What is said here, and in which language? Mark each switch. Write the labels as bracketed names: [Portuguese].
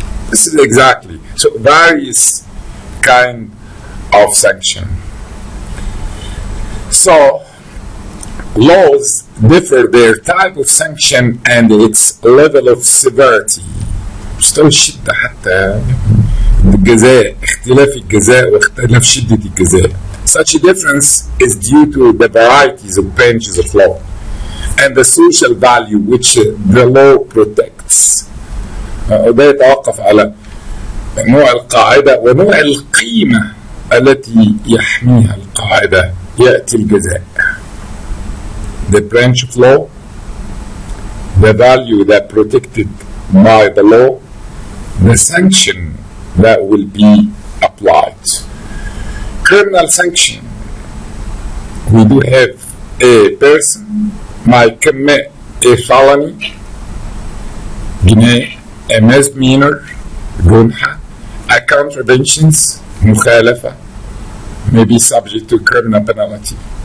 [English] This is exactly so various kind of sanction. So laws differ their type of sanction and its level of severity. [Arabic] مستوى الشدة حتى الجزاء، اختلاف الجزاء واختلاف شدة الجزاء. [English] Such a difference is due to the varieties of branches of law and the social value which the law protects. [Arabic] وده يتوقف على نوع القاعدة ونوع القيمة التي يحميها القاعدة. يأتي الجزاء. [English] The branch of law, the value that protected by the law, the sanction that will be applied. Criminal sanction, we do have a person might commit a felony, a misdemeanor, جنحة, a contraventions, مخالفة, may be subject to criminal penalty.